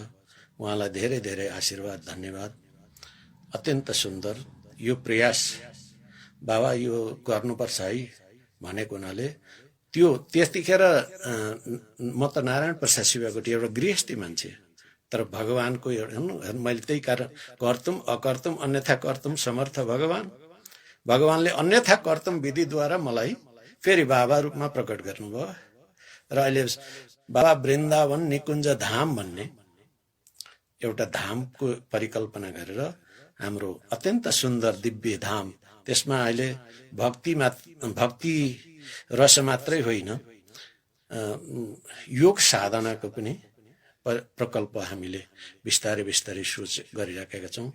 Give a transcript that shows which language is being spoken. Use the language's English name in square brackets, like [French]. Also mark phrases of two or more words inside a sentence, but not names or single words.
[Nepali] उहाँलाई धेरै धेरै आशीर्वाद, धन्यवाद। अत्यन्त सुन्दर यो प्रयास बाबा, यो गर्नुपर्छ है भनेको हुनाले त्यतिखेर म त नारायण प्रसाद शिवाकोटी एउटा गृहस्थी मान्छे, तर भगवानको मैले त्यही कारण [Sanskrit] कर्तुम अकर्तुम अन्यथा कर्तुम समर्थ [Nepali] भगवानले [Sanskrit] अन्यथा कर्तुम [Nepali] विधिद्वारा मलाई फेरि बाबा रूपमा प्रकट गर्नुभयो। र अहिले बाबा वृन्दावन निकुञ्ज धाम भन्ने एउटा धामको परिकल्पना गरेर हाम्रो अत्यन्त सुन्दर दिव्य धाम, त्यसमा अहिले भक्ति रस मात्रै होइन, योग साधनाको पनि प्रकल्प हामीले बिस्तारै बिस्तारै सोच गरिराखेका छौँ।